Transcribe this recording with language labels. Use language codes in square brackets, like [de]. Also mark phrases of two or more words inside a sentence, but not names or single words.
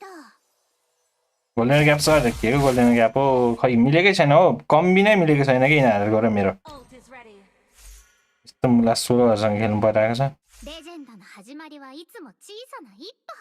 [en] golden gap [ne] सर के हो [en] golden gap [ne] हो खै मिलेकै छैन हो कम्बी नै मिलेको छैन कि यिनीहरू गएर मेरो [en] Ult is ready. [ne] यस्तो मुला 16हरुसँग खेल्नु परिरहेको छ [ja] レジェンドの始まりはいつも小さな一歩